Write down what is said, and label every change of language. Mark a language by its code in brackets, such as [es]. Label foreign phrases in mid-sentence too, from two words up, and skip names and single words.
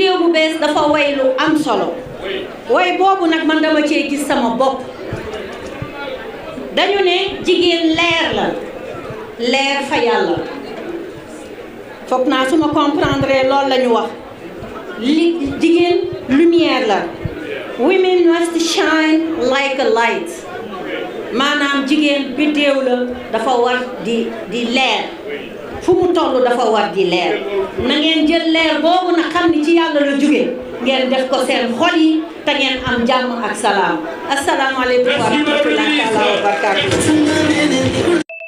[wo] bu bees dafa way lu am solo way boobu nag man dama cee gis sama bopp dañu ne jigéen leer la leer fa yàlla foog naa su ma comprendre loolu la ñu wax li jigéen lumière la [en] women must shine like a light [wo] maanaam jigéen biddéew la dafa war di leer fu mu toll dafa war di leer na ngeen jël leer boobu nag xam ni ci yàlla la jóge ngeen def ko seen xol yi te ngeen am jàmm ak salaam [ar] asalaamaaleykum wa rahmatullahi wa barakatuh